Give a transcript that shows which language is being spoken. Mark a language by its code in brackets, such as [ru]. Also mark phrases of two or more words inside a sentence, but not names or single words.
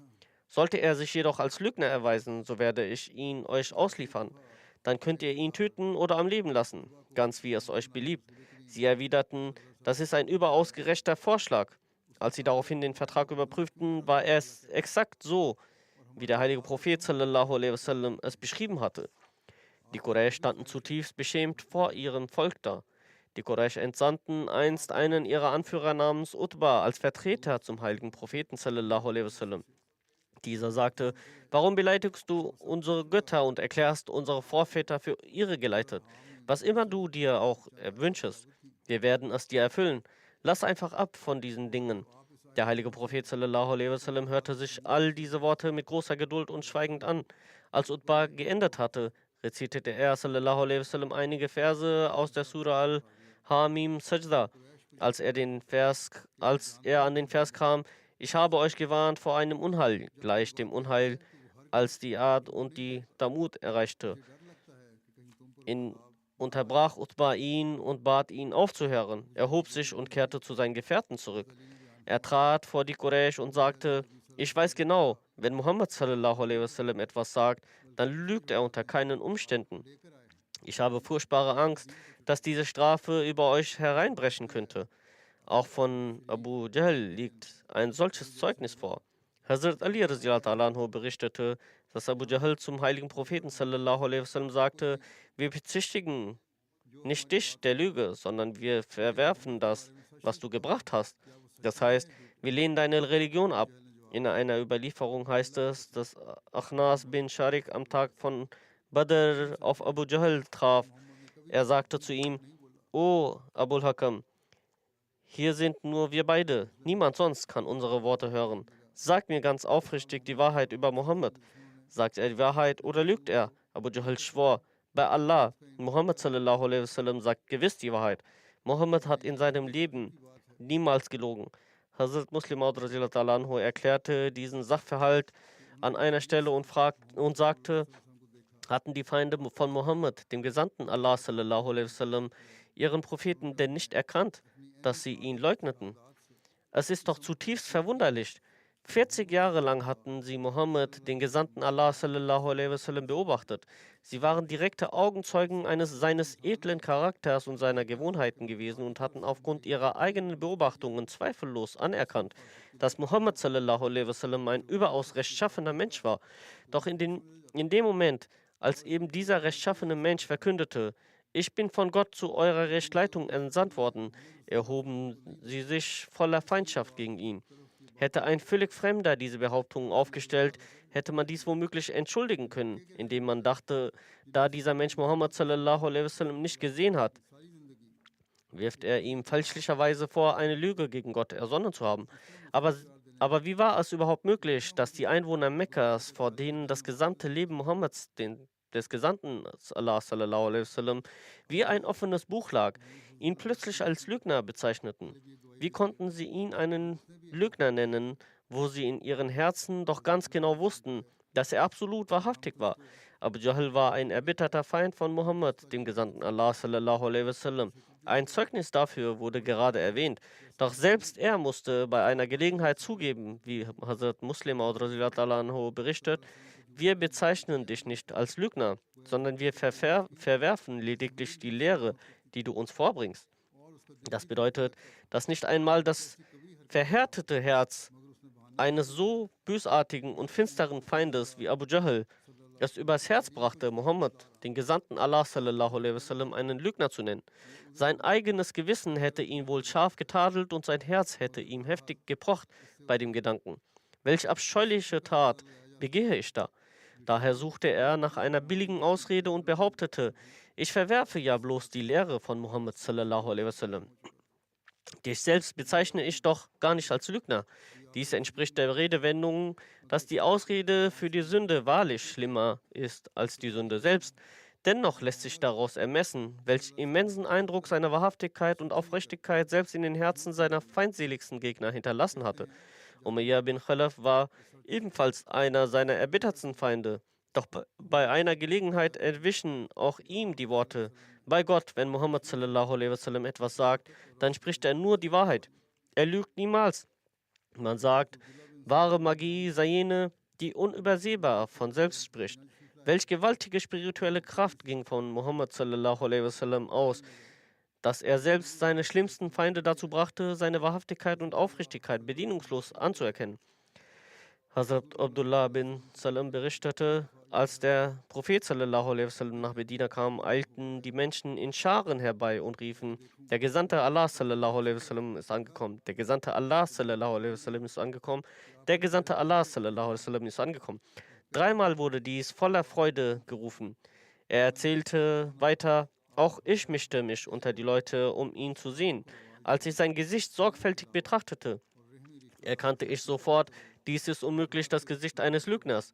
[de] Sollte er sich jedoch als Lügner erweisen, so werde ich ihn euch ausliefern. Dann könnt ihr ihn töten oder am Leben lassen, ganz wie es euch beliebt. Sie erwiderten: Das ist ein überaus gerechter Vorschlag. Als sie daraufhin den Vertrag überprüften, war es exakt so, wie der heilige Prophet [ar] صلى الله عليه وسلم [de] es beschrieben hatte. Die Quraysh standen zutiefst beschämt vor ihrem Volk da. Die Quraysh entsandten einst einen ihrer Anführer namens Utba als Vertreter zum heiligen Propheten [ar] صلى الله عليه وسلم. [de] Dieser sagte: Warum beleidigst du unsere Götter und erklärst unsere Vorväter für irregeleitet? Was immer du dir auch wünschest, wir werden es dir erfüllen. Lass einfach ab von diesen Dingen. Der heilige Prophet [ar] صلى الله عليه وسلم [de] hörte sich all diese Worte mit großer Geduld und schweigend an. Als Utba geendet hatte, rezitierte er [ar] صلى الله عليه وسلم [de] einige Verse aus der Surah Al-Hamim Sajda. Als er an den Vers kam: Ich habe euch gewarnt vor einem Unheil, gleich dem Unheil, als die Ad und die Thamud erreichte, unterbrach Utba ihn und bat ihn aufzuhören. Er hob sich und kehrte zu seinen Gefährten zurück. Er trat vor die Quraysh und sagte: Ich weiß genau, wenn Muhammad [ar] صلى الله عليه وسلم [de] etwas sagt, dann lügt er unter keinen Umständen. Ich habe furchtbare Angst, dass diese Strafe über euch hereinbrechen könnte. Auch von Abu Jahl liegt ein solches Zeugnis vor. Hazrat Ali anhu berichtete, dass Abu Jahl zum heiligen Propheten [ar] صلى الله عليه وسلم [de] sagte: Wir bezichtigen nicht dich der Lüge, sondern wir verwerfen das, was du gebracht hast. Das heißt, wir lehnen deine Religion ab. In einer Überlieferung heißt es, dass Achnas bin Sharik am Tag von Badr auf Abu Jahl traf. Er sagte zu ihm: O Abul Hakam, hier sind nur wir beide. Niemand sonst kann unsere Worte hören. Sag mir ganz aufrichtig die Wahrheit über Mohammed. Sagt er die Wahrheit oder lügt er? Abu Jahl schwor bei Allah. Muhammad [ar] صلى الله عليه وسلم [de] sagt gewiss die Wahrheit. Mohammed hat in seinem Leben niemals gelogen. Hazrat Muslim Maud [ar] رضي الله عنه [de] erklärte diesen Sachverhalt an einer Stelle und sagte: Hatten die Feinde von Mohammed, dem Gesandten Allah [ar] صلى الله عليه وسلم, [de] ihren Propheten denn nicht erkannt, dass sie ihn leugneten? Es ist doch zutiefst verwunderlich. 40 Jahre lang hatten sie Mohammed, den Gesandten Allah [ar] صلى الله عليه وسلم, [de] beobachtet. Sie waren direkte Augenzeugen seines edlen Charakters und seiner Gewohnheiten gewesen und hatten aufgrund ihrer eigenen Beobachtungen zweifellos anerkannt, dass Mohammed [ar] صلى الله عليه وسلم [de] ein überaus rechtschaffener Mensch war. Doch in dem Moment, als eben dieser rechtschaffene Mensch verkündete: Ich bin von Gott zu eurer Rechtleitung entsandt worden, erhoben sie sich voller Feindschaft gegen ihn. Hätte ein völlig Fremder diese Behauptungen aufgestellt, hätte man dies womöglich entschuldigen können, indem man dachte, da dieser Mensch Muhammad [ar] صلى الله عليه وسلم [de] nicht gesehen hat, wirft er ihm fälschlicherweise vor, eine Lüge gegen Gott ersonnen zu haben. Aber, aber wie war es überhaupt möglich, dass die Einwohner Mekkas, vor denen das gesamte Leben Mohammeds, des Gesandten Allah [ar] صلى الله عليه وسلم, [de] wie ein offenes Buch lag, ihn plötzlich als Lügner bezeichneten? Wie konnten sie ihn einen Lügner nennen, wo sie in ihren Herzen doch ganz genau wussten, dass er absolut wahrhaftig war? Abu Jahl war ein erbitterter Feind von Mohammed, dem Gesandten Allah [ar] صلى الله عليه وسلم. [de] Ein Zeugnis dafür wurde gerade erwähnt. Doch selbst er musste bei einer Gelegenheit zugeben, wie Hazrat Muslim Maud [ar] رضي الله عنه [de] berichtet: Wir bezeichnen dich nicht als Lügner, sondern wir verwerfen lediglich die Lehre, die du uns vorbringst. Das bedeutet, dass nicht einmal das verhärtete Herz eines so bösartigen und finsteren Feindes wie Abu Jahl es übers Herz brachte, Mohammed, den Gesandten Allah [ar] صلى الله عليه وسلم, [de] einen Lügner zu nennen. Sein eigenes Gewissen hätte ihn wohl scharf getadelt und sein Herz hätte ihm heftig gepocht bei dem Gedanken: Welch abscheuliche Tat begehe ich da? Daher suchte er nach einer billigen Ausrede und behauptete: Ich verwerfe ja bloß die Lehre von Muhammad [ar] صلى الله عليه وسلم. [de] Dich selbst bezeichne ich doch gar nicht als Lügner. Dies entspricht der Redewendung, dass die Ausrede für die Sünde wahrlich schlimmer ist als die Sünde selbst. Dennoch lässt sich daraus ermessen, welch immensen Eindruck seine Wahrhaftigkeit und Aufrichtigkeit selbst in den Herzen seiner feindseligsten Gegner hinterlassen hatte. Umayyah bin Khalaf war ebenfalls einer seiner erbittertsten Feinde. Doch bei einer Gelegenheit entwischen auch ihm die Worte: Bei Gott, wenn Muhammad [ar] صلى الله عليه وسلم [de] etwas sagt, dann spricht er nur die Wahrheit. Er lügt niemals. Man sagt, wahre Magie sei jene, die unübersehbar von selbst spricht. Welch gewaltige spirituelle Kraft ging von Muhammad [ar] صلى الله عليه وسلم [de] aus, dass er selbst seine schlimmsten Feinde dazu brachte, seine Wahrhaftigkeit und Aufrichtigkeit bedingungslos anzuerkennen. Hazrat Abdullah bin Salam berichtete: Als der Prophet [ar] صلى الله عليه وسلم [de] nach Medina kam, eilten die Menschen in Scharen herbei und riefen: Der Gesandte Allah [ar] صلى الله عليه وسلم [de] ist angekommen. Der Gesandte Allah [ar] صلى الله عليه وسلم [de] ist angekommen. Der Gesandte Allah [ar] صلى الله عليه وسلم [de] ist angekommen. Dreimal wurde dies voller Freude gerufen. Er erzählte weiter: Auch ich mischte mich unter die Leute, um ihn zu sehen. Als ich sein Gesicht sorgfältig betrachtete, erkannte ich sofort, dies ist unmöglich das Gesicht eines Lügners.